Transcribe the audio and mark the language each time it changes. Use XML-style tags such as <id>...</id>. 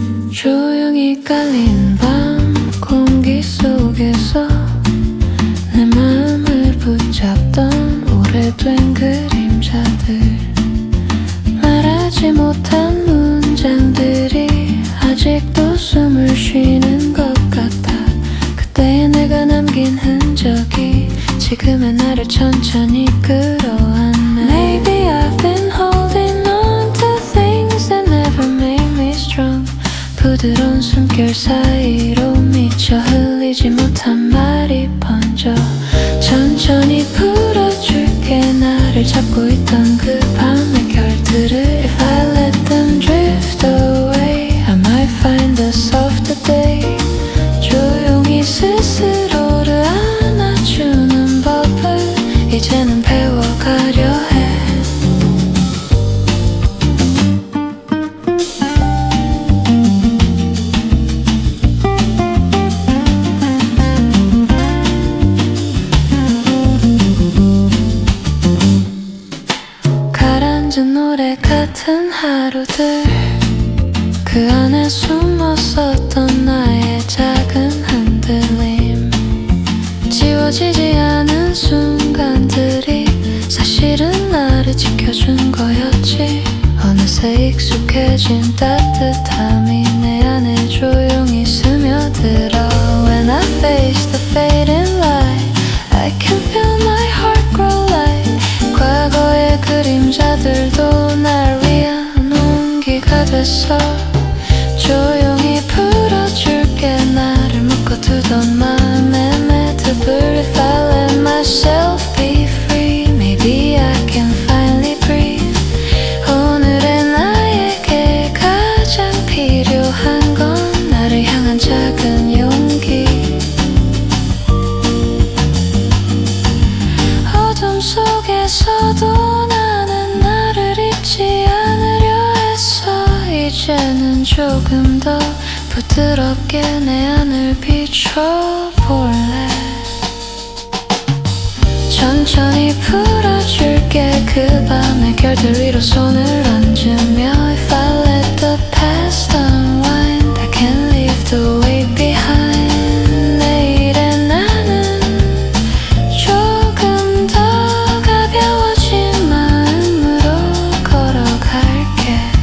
<ko>조용히 깔린 밤 공기 속에서 내 마음을 붙잡던 오래된 그림자들, 말하지 못한 문장들이 아직도 숨을 쉬는 것 같아. 그때의 내가 남긴 흔적이 지금의 나를 천천히 끌어안네.</ko> <en>Maybe I've been holding on to things that never made me strong.</en> <ko>부드러운 숨결 사이로 미쳐 흘리지 못한 말이 번져. 천천히 풀어줄게. 나를 잡고 있던 그 밤의 결들을.</ko> <en>If I let them drift away, I might find a softer day.</en> <ko>조용히 스스로를 안아주는 법을 이제는 배워가려 해. 가라앉은 노래 같은 하루들, 그 안에 숨었었던 나의 작은 흔들림, 지워지지 않은 순간들이 사실은 나를 지켜준 거였지. 어느새 익숙해진 따뜻함이 내 안에 조용히 스며들어.</ko> <en>When I face the fading light, I can feel my heart grow light.</en> <ko>과거의 그림자들도 날 위한 온기가 됐어. 조용히 풀어줄게. 나를 묶어두던 마음의 매듭을.</ko> <en>If I let myself be free, maybe I can finally breathe.</en> <ko>오늘의 나에게 가장 필요한 건 나를 향한 작은 용기. 어둠 속에서도 나는 나를 잊지 않으려 했어. 이제는 조금 더 부드럽게 내 안을 비춰볼래. 천천히 풀어줄게. 그 밤의 결들 위로 손을 얹으며.</ko> <en>If I let the past unwind, I can leave the weight behind.</en> <ko>내일의 나는 조금 더 가벼워진 마음으로 걸어갈게.</ko>